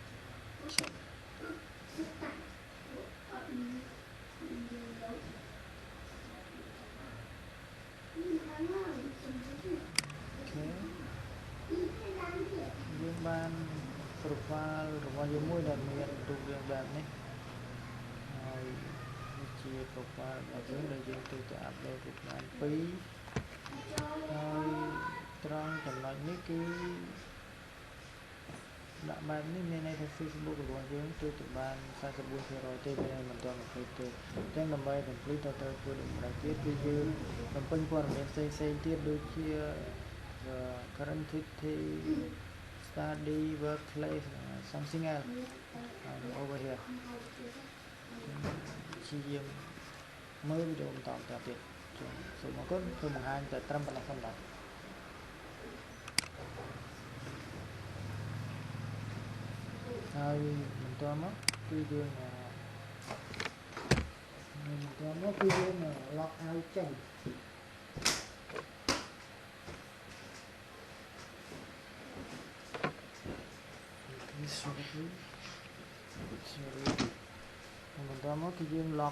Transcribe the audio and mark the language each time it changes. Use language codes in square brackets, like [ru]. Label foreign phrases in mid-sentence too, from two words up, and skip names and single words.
[km] យើងបាន profile របស់យើងមួយដែលមានរូបរាងបែបនេះហើយនេះជា profile របស់យើងដែលយើងទៅ upload រូបបាន2ហើយត្រង់ចំណុចនេះគឺ ដាក់បែបនេះមានន័យថា Facebook របស់យើងទៅបាន 44% ទេវាមិនទាន់20ទេអញ្ចឹងដើម្បី complete ទៅធ្វើដូចម្ដេចទៀតគឺយើងបំពេញព័ត៌មានផ្សេងៗទៀតដូចជា [en] current activity study workplace something else over here [km] ជាយើងមើលវីដេអូបន្តទៀតសូមអរគុណសូមបង្ហាញតែត្រឹមប៉ុណ្ណេះសិនបាទ ហើយបន្តមកគឺយើង [en] log out [km] ចេញបន្តមកគឺយើង log